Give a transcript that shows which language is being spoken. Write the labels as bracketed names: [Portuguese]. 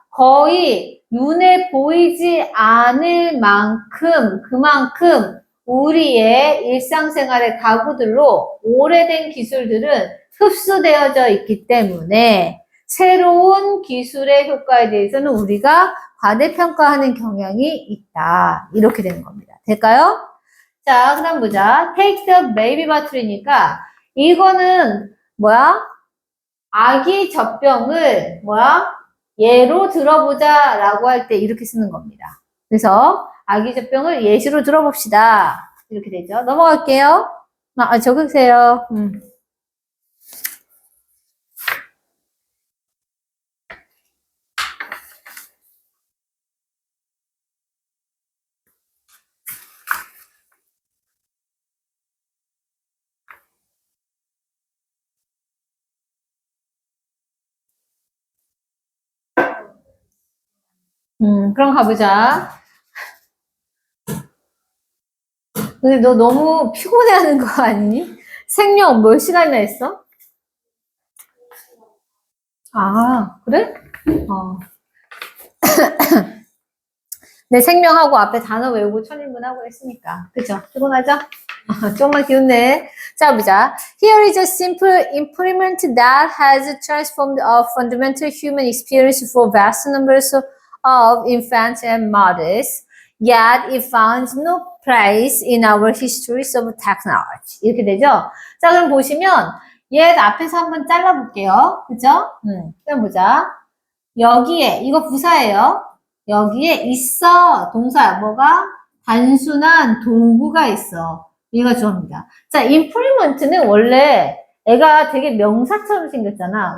[Korean] 거의 눈에 보이지 않을 만큼 그만큼 우리의 일상생활의 가구들로 오래된 기술들은 흡수되어져 있기 때문에 새로운 기술의 효과에 대해서는 우리가 과대평가하는 경향이 있다. 이렇게 되는 겁니다. 될까요? 자, 그 다음 보자. [English] Take the baby bottle [Korean] 이니까 이거는 뭐야? 아기 젖병을 뭐야? 예로 들어보자 라고 할 때 이렇게 쓰는 겁니다. 그래서 아기 젖병을 예시로 들어봅시다. 이렇게 되죠. 넘어갈게요. 적으세요. 그럼 가보자. 근데 너 너무 피곤해하는 거 아니니? 생명 몇 시간이나 했어? 아, 그래? 어. 내 생명하고 앞에 단어 외우고 천인분하고 했으니까. 그죠? 피곤하죠? 조금만 기운내. 자, 보자. [English] Here is a simple improvement that has transformed a fundamental human experience for vast numbers of infants and mothers. Yet it finds no place in our histories of technology. [Korean] 이렇게 되죠? 자, 그럼 보시면 얘 앞에서 한번 잘라볼게요. 그죠? 그럼 보자. 여기에, 이거 부사예요. 여기에 있어. 동사, 뭐가? 단순한 도구가 있어. 이거 좋아합니다. 자, improvement는 원래 애가 되게 명사처럼 생겼잖아.